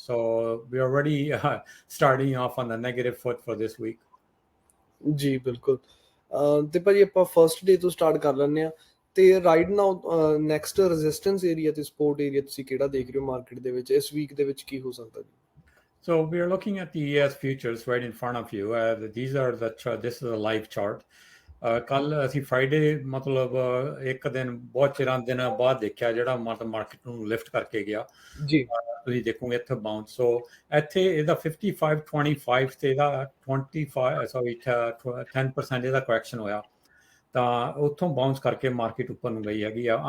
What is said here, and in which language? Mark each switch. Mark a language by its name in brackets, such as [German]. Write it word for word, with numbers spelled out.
[English] So we already starting off on the negative foot for this week. [Punjabi] ਜੀ ਬਿਲਕੁਲ। ਅਹ, ਤੇ ਭਾਜੀ ਆਪਾਂ ਫਰਸਟ ਡੇ ਤੋਂ ਸਟਾਰਟ ਕਰ ਲੈਂਦੇ ਆ। ਤੇ right now next resistance area ਤੇ ਸਪੋਰਟ ਏਰੀਆ ਤੁਸੀਂ ਕਿਹੜਾ ਦੇਖ ਰਹੇ ਹੋ ਮਾਰਕੀਟ ਦੇ ਵਿੱਚ, ਇਸ ਵੀਕ ਦੇ ਵਿੱਚ ਕੀ ਹੋ ਸਕਦਾ ਜੀ? [English] So we are looking at the E S futures right in front of you. Uh, the- these are the chart. This is a live chart. [Punjabi] Uh, ਕੱਲ ਅਸੀਂ ਫਰਾਈਡੇ ਮਤਲਬ ਅਹ, ਇੱਕ ਦਿਨ ਬਹੁਤ ਚਿਰਾਂ ਦਿਨਾਂ ਬਾਅਦ ਦੇਖਿਆ ਜਿਹੜਾ ਮਤਲਬ ਮਾਰਕੀਟ ਨੂੰ ਲਿਫਟ ਕਰਕੇ ਗਿਆ। ਜੀ ਅਹ, ਤੁਸੀਂ ਦੇਖੋਗੇ ਇੱਥੇ ਬਾਉਂਸ। ਸੋ ਇੱਥੇ ਇਹਦਾ ਫਿਫਟੀ ਫਾਈਵ ਟਵੈਂਟੀ ਫਾਈਵ ਤੇ ਇਹਦਾ twenty five sorry ten percent ਇਹਦਾ ਕਰੈਕਸ਼ਨ ਹੋਇਆ, ਤਾਂ ਉੱਥੋਂ ਬਾਉਂਸ ਕਰਕੇ ਮਾਰਕੀਟ ਉੱਪਰ ਨੂੰ ਗਈ ਹੈਗੀ ਆ।